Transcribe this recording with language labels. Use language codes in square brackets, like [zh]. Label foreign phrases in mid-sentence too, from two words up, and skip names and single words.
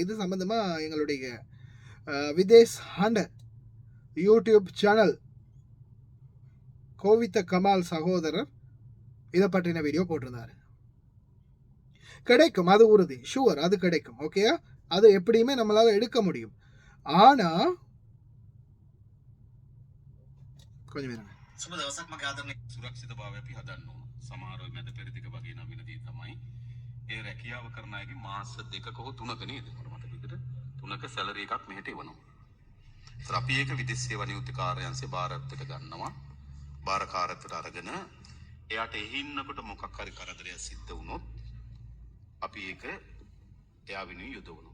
[ta] இது சம்பந்தமாக எங்களுடைய விதேஷ் ஹண்ட யூடியூப் சேனல் கோவித்த கமால் சகோதரர் இதை பற்றின வீடியோ போட்டிருந்தாரு. கிடைக்கும், அது உறுதி, ஷுவர், அது கிடைக்கும். ஓகேயா, அது எப்படியுமே நம்மளால எடுக்க முடியும். ஆனா கொஞ்சம் இருங்க. [si] සුබ දවසක් මගේ ආදරණීය සුරක්ෂිතභාවය අපි හදන්න ඕන. සමහර වෙලාවට මැද පෙරදිග වගේ නම් වෙන දේ තමයි ඒ රැකියාව කරන අයගේ මාස 2ක හෝ 3ක නේද? මට මතක විදිහට 3ක සැලරි එකක් මෙහෙට එවනවා. ඒත් අපි ඒක විදේශ සේවා නියුක්ති කාර්යාංශේ බාරත්වයට ගන්නවා. බාරකාරත්වයට අරගෙන එයාට එහි ඉන්නකොට මොකක් හරි කරදරයක් සිද්ධ වුණොත් අපි ඒක එයා වෙනුවෙන් යොදවනවා.